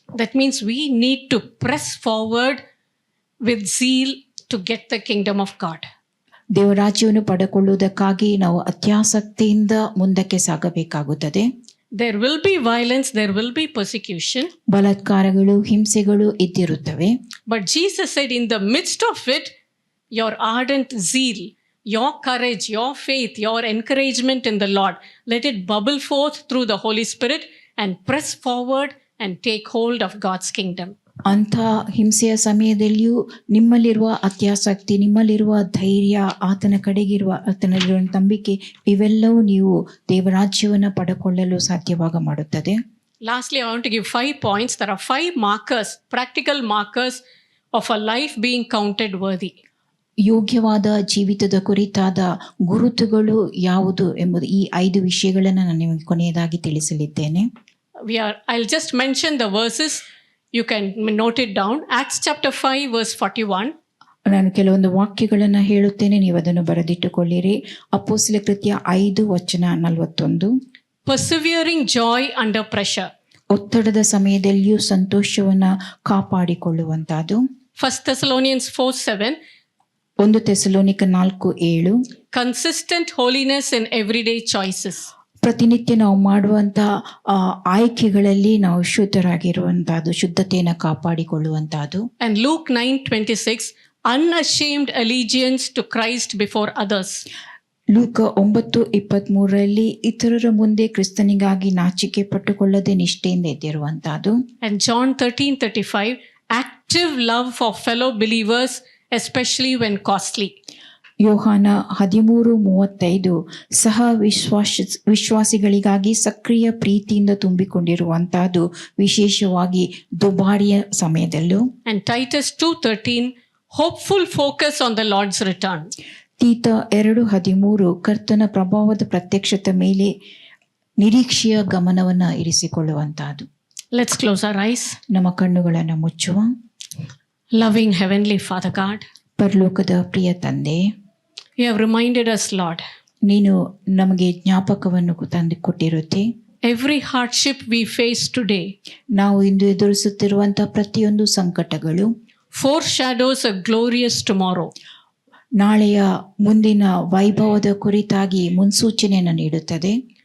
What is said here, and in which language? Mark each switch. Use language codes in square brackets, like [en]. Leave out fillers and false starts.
[en] That means we need to press forward with zeal to get the kingdom of God. [kn] ದೇವರಾಜ್ಯವನ್ನು ಪಡೆದುಕೊಳ್ಳುವುದಕ್ಕಾಗಿ ನಾವು ಅತ್ಯಾಸಕ್ತಿಯಿಂದ ಮುಂದಕ್ಕೆ ಸಾಗಬೇಕಾಗುತ್ತದೆ. [en] There will be violence, there will be persecution. [kn] ಬಲಾತ್ಕಾರಗಳು, ಹಿಂಸೆಗಳು ಇದ್ದಿರುತ್ತವೆ. [en] But Jesus said, in the midst of it, your ardent zeal, your courage, your faith, your encouragement in the Lord, let it bubble forth through the Holy Spirit and press forward and take hold of God's kingdom. [kn] ಅಂಥ ಹಿಂಸೆಯ ಸಮಯದಲ್ಲಿಯೂ ನಿಮ್ಮಲ್ಲಿರುವ ಅತ್ಯಾಸಕ್ತಿ, ನಿಮ್ಮಲ್ಲಿರುವ ಧೈರ್ಯ, ಆತನ ಆತನಲ್ಲಿರುವ ನಂಬಿಕೆ, ಇವೆಲ್ಲವೂ ನೀವು ದೇವರಾಜ್ಯವನ್ನು ಪಡೆದುಕೊಳ್ಳಲು ಸಾಧ್ಯವಾಗ ಮಾಡುತ್ತದೆ. [en] Lastly, I want to give 5 points. There are 5 markers, practical markers of a life being counted worthy. [kn] ಯೋಗ್ಯವಾದ ಜೀವಿತದ ಕುರಿತಾದ ಗುರುತುಗಳು ಯಾವುದು ಎಂಬುದು ಈ 5 ವಿಷಯಗಳನ್ನು ನಾನು ನಿಮಗೆ ಕೊನೆಯದಾಗಿ ತಿಳಿಸಲಿದ್ದೇನೆ. [en] I'll just mention the verses. You can note it down. Acts chapter 5 verse 41. [kn] ನಾನು ಕೆಲವೊಂದು ವಾಕ್ಯಗಳನ್ನು ಹೇಳುತ್ತೇನೆ, ನೀವು ಅದನ್ನು ಬರೆದಿಟ್ಟುಕೊಳ್ಳಿರಿ. ಅಪೊಸ್ತಲ ಕೃತ್ಯ 5 ವಚನ 41. [en] Persevering joy under pressure. [kn] ಒತ್ತಡದ ಸಮಯದಲ್ಲಿಯೂ ಸಂತೋಷವನ್ನ ಕಾಪಾಡಿಕೊಳ್ಳುವಂತಹದ್ದು. [en] 1 Thessalonians 4:7. [kn] 1 Thessalonica 4:7. [en] Consistent holiness in everyday choices. [kn] ಪ್ರತಿನಿತ್ಯ ನಾವು ಮಾಡುವಂತ ಆಯ್ಕೆಗಳಲ್ಲಿ ನಾವು ಶುದ್ಧರಾಗಿರುವಂತಹದ್ದು, ಶುದ್ಧತೆಯನ್ನು ಕಾಪಾಡಿಕೊಳ್ಳುವಂತಹದ್ದು. [en] And Luke 9:26, unashamed allegiance to Christ before others. [kn] ಲೂಕ 9:23 ಇತರರ ಮುಂದೆ ಕ್ರಿಸ್ತನಿಗಾಗಿ ನಾಚಿಕೆ ಪಟ್ಟುಕೊಳ್ಳದೆ ನಿಷ್ಠೆಯಿಂದ ಇದ್ದಿರುವಂತಹದ್ದು. [en] And John 13:35, active love for fellow believers, especially when costly. [kn] ಯೋಹಾನ 13:35 ಸಹ ವಿಶ್ವಾಸಿಗಳಿಗಾಗಿ ಸಕ್ರಿಯ ಪ್ರೀತಿಯಿಂದ ತುಂಬಿಕೊಂಡಿರುವಂತಹದ್ದು, ವಿಶೇಷವಾಗಿ ದುಬಾರಿಯ ಸಮಯದಲ್ಲೂ. [en] And Titus 2:13, hopeful focus on the Lord's return. [kn] ತೀತ 2:13 ಕರ್ತನ ಪ್ರಭಾವದ ಪ್ರತ್ಯಕ್ಷತೆ ಮೇಲೆ ನಿರೀಕ್ಷೆಯ ಗಮನವನ್ನು ಇರಿಸಿಕೊಳ್ಳುವಂತಹದ್ದು. [en] Let's close our eyes. [kn] ನಮ್ಮ ಕಣ್ಣುಗಳನ್ನು ಮುಚ್ಚುವ. [en] Loving Heavenly Father God, [kn] ಪರಲೋಕದ ಪ್ರಿಯ ತಂದೆ, [en] you have reminded us, Lord, [kn] ನೀನು ನಮಗೆ ಜ್ಞಾಪಕವನ್ನು ತಂದು ಕೊಟ್ಟಿರುತ್ತಿ. [en] every hardship we face today [kn] ನಾವು ಇಂದು ಎದುರಿಸುತ್ತಿರುವಂತಹ ಪ್ರತಿಯೊಂದು ಸಂಕಟಗಳು [en] foreshadows a glorious tomorrow. [kn] ನಾಳೆಯ ಮುಂದಿನ ವೈಭವದ ಕುರಿತಾಗಿ ಮುನ್ಸೂಚನೆಯನ್ನು ನೀಡುತ್ತದೆ.